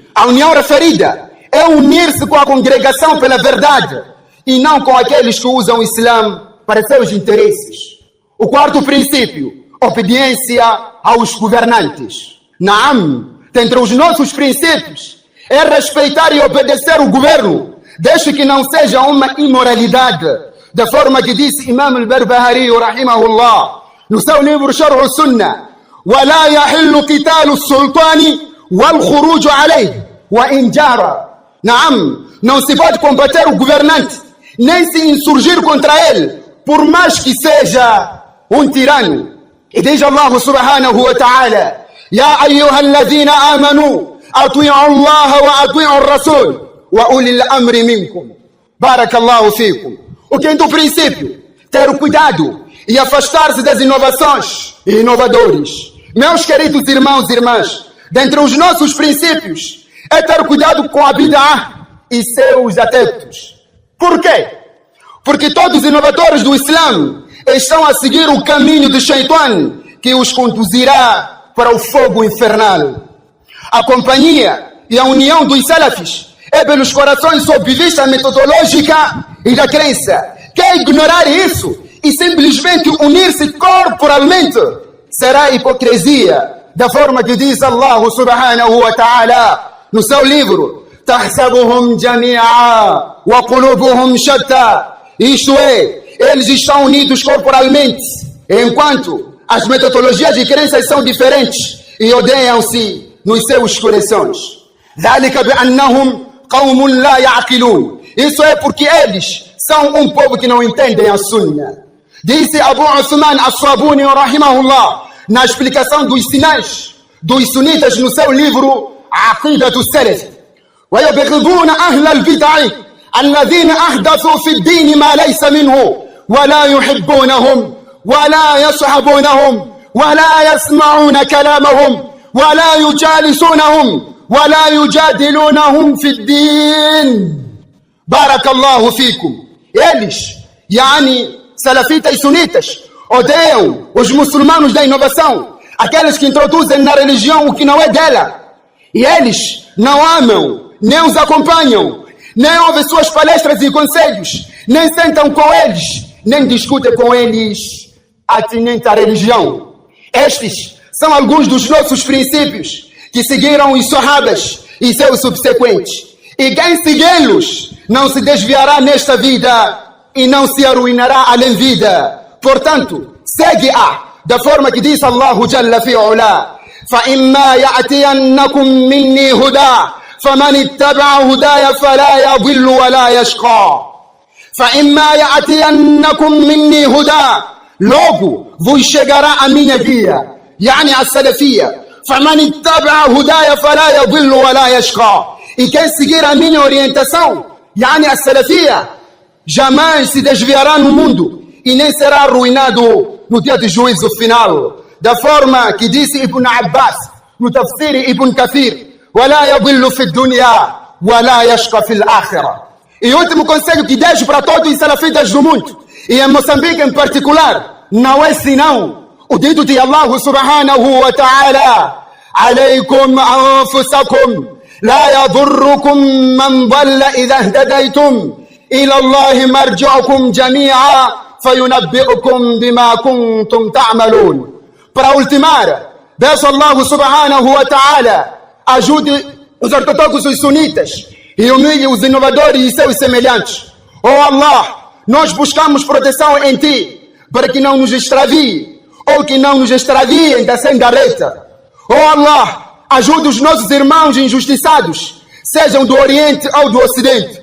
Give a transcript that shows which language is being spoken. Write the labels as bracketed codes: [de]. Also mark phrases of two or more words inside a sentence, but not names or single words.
[pt] A união referida é unir-se com a congregação pela verdade e não com aqueles que usam o Islã para seus interesses. O quarto princípio, obediência aos governantes. Naam, dentre os nossos princípios é respeitar e obedecer o governo, desde que não seja uma imoralidade, da forma que disse Imam al-Barbahari rahimahullah no seu livro Sharh al-Sunnah: [ar] ولا يحل قتال السلطان والخروج عليه وإن جار. [pt] Naam, não se pode combater o governante nem se insurgir contra ele, por mais que seja um tirano. E diz Allah [ar] سبحانه وتعالى: يا أيها الذين آمنوا أطيعوا الله وأطيعوا الرسول وأولي الأمر منكم. بارك الله فيكم. [pt] O quinto princípio, ter o cuidado e afastar-se das inovações e inovadores. Meus queridos irmãos e irmãs, dentre os nossos princípios é ter cuidado com a bid'ah e seus adeptos. Por quê? Porque todos os inovadores do Islã estão a seguir o caminho de Shaitan, que os conduzirá para o fogo infernal. A companhia e a união dos salafis é pelos corações sob vista metodológica e da crença. Quem ignorar isso e simplesmente unir-se corporalmente será hipocrisia, da forma que diz Allah [ar] سبحانه وتعالى [pt] no seu livro: [ar] تحسبهم جميعا وقلوبهم شتى. [pt] Isto é, eles estão unidos corporalmente, enquanto as metodologias de crenças são diferentes e odeiam-se nos seus corações. [ar] ذلك بأنهم قوم لا يعقلون. [pt] Isso é porque eles são um povo que não entendem a sunna. Disse Abu Uthman As-Sabuni rahimahullah na explicação dos sinais dos sunitas no seu livro Aqidatu Salaf: [ar] ويبغضون أهل البدع الذين أحدثوا في الدين ما ليس منه ولا يحبونهم ولا يصحبونهم ولا يسمعون كلامهم ولا يجالسونهم ولا يجادلونهم في الدين. بارك الله فيكم. [pt] Eles, salafitas e sunitas, odeiam os muçulmanos da inovação, aqueles que introduzem na religião o que não é dela. E eles não amam, nem os acompanham, nem ouvem suas palestras e conselhos, nem sentam com eles, nem discutem com eles atinente à religião. Estes são alguns dos nossos princípios que seguiram os sahabas e seus subsequentes. E quem segui-los não se desviará nesta vida e não se arruinará além vida. Portanto, segue-a da forma que diz [ar] الله جل في علاه: فَإِمَّا يَأْتِيَنَّكُمْ مِنِّي هُدًى فمن اتبع هداي فلا يضل ولا يشقى. فإما يأتينكم مني هدى. [pt] Logo vos chegará a minha guia, a salafia. [ar] فمن اتبع هداي فلا يضل ولا يشقى. [pt] E quem seguir a minha orientação, a salafia, jamais se desviará no mundo e nem será arruinado no dia de juízo final. Da forma que disse Ibn Abbas no tafsir Ibn Kathir: [ar] ولا يضل في الدنيا ولا يشقى في الآخرة. [pt] E o último conselho que deixo para todos os salafitas do mundo, e em Moçambique em particular, não é senão o dito de Allah [ar] سبحانه وتعالى: عليكم أنفسكم لا يضركم من ضل إذا اهتديتم إلى الله مرجعكم جميعا فينبئكم بما كنتم تعملون. [pt] Para ultimar, peço Allah [ar] سبحانه وتعالى [pt] ajude os ortodoxos e sunitas e humilhe os inovadores e seus semelhantes. Oh Allah, nós buscamos proteção em Ti para que não nos extravie ou que não nos extraviem da senda reta. Oh Allah, ajude os nossos irmãos injustiçados, sejam do Oriente ou do Ocidente.